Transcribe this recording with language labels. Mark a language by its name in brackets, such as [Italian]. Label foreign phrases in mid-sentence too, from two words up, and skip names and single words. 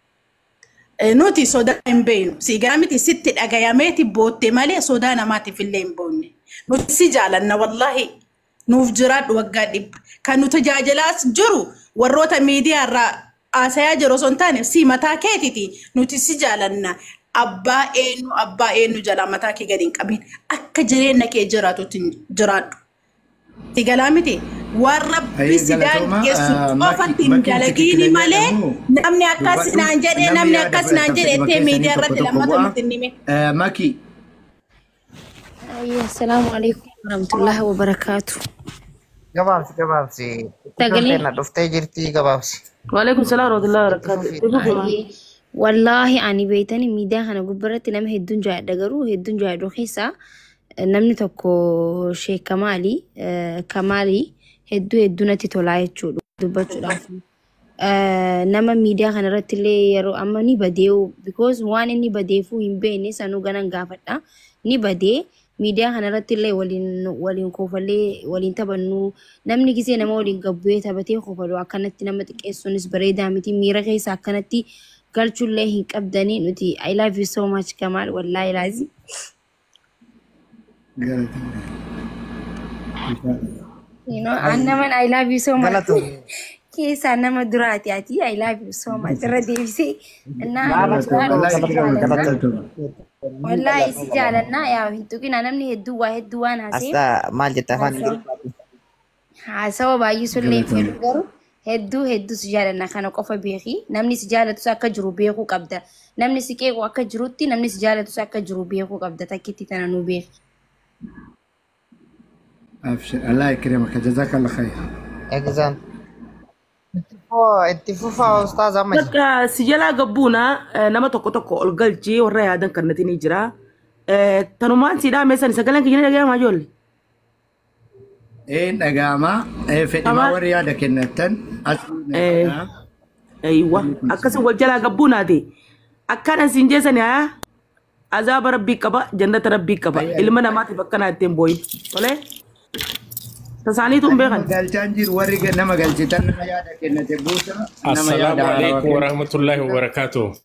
[Oromo] nuti sodaa hin beeknu siigaa miti sitti dhagayameeti bootte malee sodaa namaatiif illee hin boonne nuti si jaalanna wallahi nuuf jiraadhu waggaa dhibba kan nu tajaajilaas jiru warroota miidiyaa irraa haasayaa jiru osoo hin taane si mataa keetiti nuti si jaalanna abbaa eenyu jala mataa kee gadi hin qabin akka jireenya kee jiraatutti jiraadhu. Si galaa miti waan rabbi sidaan geessu qofatti hin dalagiini malee namni akkas naan jedhee ettee miidiyaa irratti lammata nutti hin hime. Maki. [Arabic] Assalamu alaikum warahmatullahi wabarakatuh. [Oromo] Gabaabsi. Sagalee. Tana dhuftee jirti gabaabsi. [Arabic] Waalaikum salaam warahmatullahi wabarakatuh. [Oromo] Wallahi ani beeytani miidiyaa kana gubbaratti nama hedduun jaadha garuu hedduun jaadhu keessaa namni tokko Sheek Kamaali hedduu natti tolaa jechuudha dubbachuudhaaf. Nama miidiyaa kana irratti illee yeroo amma ni badee'u because waan inni badeefuu hin beekne sanuu ganan gaafadha ni badee. Miidiyaa kana irratti illee waliin kofalee waliin taphannu namni gisee nama waliin gabbu'ee taphatee kofalu akkanatti nama xiqqeessuunis bareedaa miti miira keessa akkanatti galchullee hin qabdanii nuti [English] I love you so much Kamaal [Arabic] wallahi laazim. [English] Annaman I love you so much. [Oromo] Keessa nama duraati ati [English] I love you so much [Oromo] irra deebisee wallahi si jaalanna yaa hintuqina namni hedduu waan haasee Asta maal jetta afaan haasawa baay'ee sullee fedhu garuu hedduu si jaalanna kana qofa beeki namni si jaalatus akka jiru beekuu qabda namni si qeequ akka jirutti namni si jaalatus akka jiru beekuu qabda takkitti tana nu beeki. [Arabic] أبشر الله يكرمك جزاك الله خير. [Oromo] Exam. Itti fufaa ustaaz amma jira. Bakka si jalaa gabbuuna nama tokko ol galchee warra yaadan kannati ni jira. Tanumaan siidhaa meeshaan sagaleen kiyya dhagahamaa ijoollee. Dhagahama fedhimaa warri yaada kennatan. Akkasii wal jalaa gabbuunaati. Akkana siin jeesani haa azaaba rabbii qaba jannata rabbii qaba ilma namaatiif akkana ittiin booyin. Tolee. Tasaaniitu hin beekan. Galchaan jiru warri nama galchitan nama yaada kennate buusa. [Arabic] Assalamu alaikum warahmatullahi wabarakatuh.